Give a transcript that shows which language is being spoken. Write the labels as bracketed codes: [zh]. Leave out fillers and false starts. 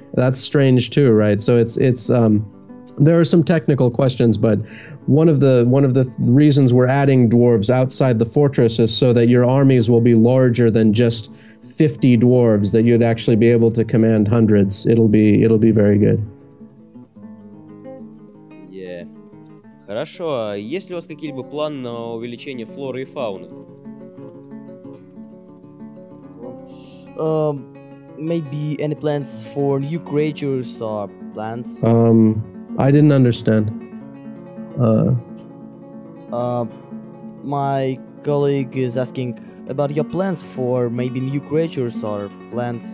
[en] That's strange too, right? So it's there are some technical questions, but one of the reasons we're adding dwarves outside the fortress is so that your armies will be larger than just 50 dwarves, that you'd actually be able to command hundreds. It'll be very good. Yeah. [ru] Хорошо, а есть ли у вас какие-либо планы на увеличение флоры и фауны? [en] Maybe any plans for new creatures or plants? I didn't understand. My colleague is asking about your plans for maybe new creatures or plants.